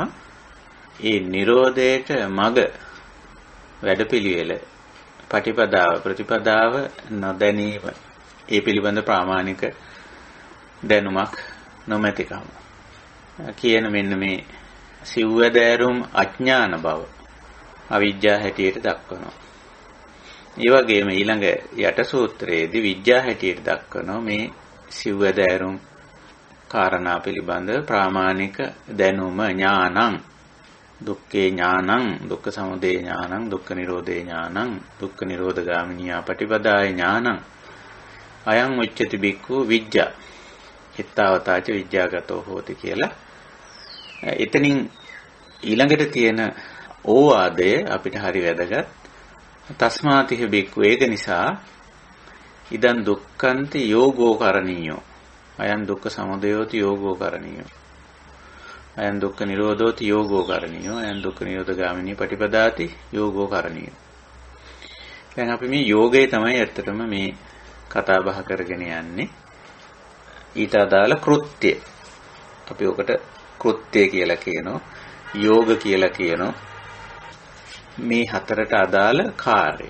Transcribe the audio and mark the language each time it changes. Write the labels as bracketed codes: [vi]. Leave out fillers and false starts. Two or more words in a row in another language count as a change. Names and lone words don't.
[si] ඒ නිරෝධයට මඟ වැඩපිළිවෙල ප්‍රතිපදාව නොදැනීම ඒ පිළිබඳ ප්‍රාමාණික දැනුමක් නොමැතිකම කියන මෙන්න මේ සිව්වැදෑරුම් අඥාන බව අවිජ්ජා හැටියට දක්වනවා. ඒ වගේම ඊළඟ යට සූත්‍රයේදී විජ්ජා හැටියට දක්වනවා මේ සිව්වැදෑරුම් කාරණා පිළිබඳ ප්‍රාමාණික දැනුම [pi] ඥානං දුක්ඛේ ඥානං දුක්ඛ සමුදය ඥානං දුක්ඛ නිරෝධේ ඥානං දුක්ඛ නිරෝධගාමිනියා පටිපදාය ඥානං අයං උච්චති බික්ඛු විජ්ජා හිතාවතාච විජ්ජාගතෝ හෝති කියලා. [si] එතනින් ඊළඟට තියෙන ඕවාදය අපිට හරි වැදගත්. [pi] තස්මාතිහ බික්ඛු [si] ඒක නිසා [pi] ඉදන් දුක්ඛන්ති යෝගෝ කරණීයෝ අයං දුක්ඛ සමුදයෝති යෝගෝ කරණීයෝ අයං දුක්ඛ නිරෝධෝති යෝගෝ කරණීයෝ අයං දුක්ඛ නිරෝධගාමිනී පටිපදාති යෝගෝ කරණීයෝ. [si] දැන් අපි මේ යෝගය තමයි ඇත්තටම මේ කතා බහ කරගෙන යන්නේ. ඊට අදාළ කෘත්‍ය අපි ඔකට කෘත්‍ය කියලා කියනවා යෝග කියලා කියනවා මේ හතරට අදාළ කාර්ය.